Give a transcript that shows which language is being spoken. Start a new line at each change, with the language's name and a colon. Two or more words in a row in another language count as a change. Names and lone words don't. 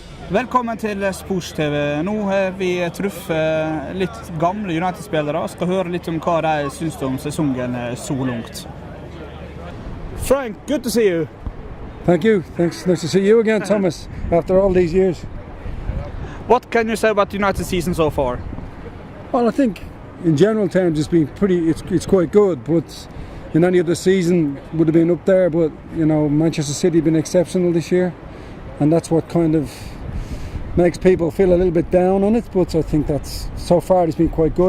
Norwegian: Velkommen til SPORSTV. Nå har vi truffet litt gamle United-spillere og skal høre litt om hva de synes om sesongen så langt.
English: Frank, good to see you. Thank you. Thanks. Nice to see you again, Thomas, after all these years. What can you say about the United season so far? Well, I think in general terms it's been it's quite good, but in any other season would have been up there, but you know, Manchester City have been exceptional this year, and that's what kind of makes people feel a little bit down on it, but I think that's so far it's been quite good.